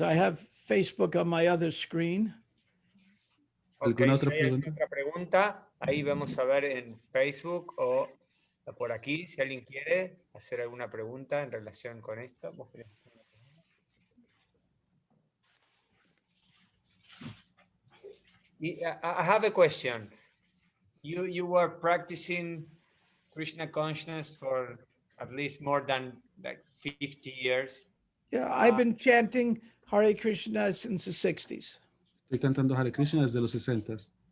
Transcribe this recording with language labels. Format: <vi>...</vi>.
<en>I have Facebook on my other screen. Okay,</en> <es>¿Alguna si otra hay alguna pregunta? otra pregunta, ahí vamos a ver en Facebook o por aquí, si alguien quiere hacer alguna pregunta en relación con esto. ¿Vos querés hacer una pregunta?</es> <en>I have a question. You were practicing Krishna consciousness for at least more than like 50 years. Yeah, I've been chanting Hare Krishna since the 60s.</en> <es>Estoy cantando Hare Krishna desde los 60s.</es>